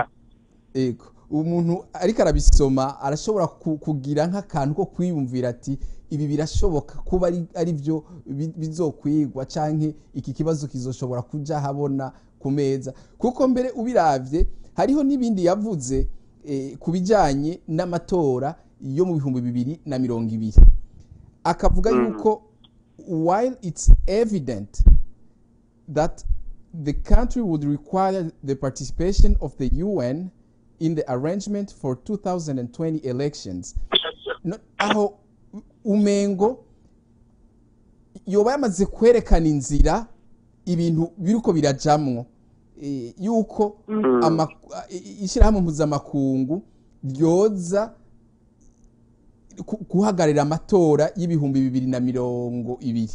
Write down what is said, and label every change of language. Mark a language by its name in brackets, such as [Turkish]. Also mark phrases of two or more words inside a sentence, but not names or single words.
[Rundi] Ego umuntu ariko arabisoma arashobora kugira nk'akantu ko kwiyumvira ati ibi birashoboka kuba ari byo bizokwigwa canke iki kibazo kizoshobora kuja habona ku meza, kuko mbere ubiravye hariho n'ibindi yavuze ku bijanye n'amatora yo mu 2020 akavuga yuko [English] while it's evident that the country would require the participation of the UN in the arrangement for 2020 elections, [Rundi] aho umengo yoba yamaze kwerekana inzira ibintu biriko birajamwo, yuko ishyirahamwe mpuzamakungu ryoza guhagarira amatora y'ibihumbi 2020.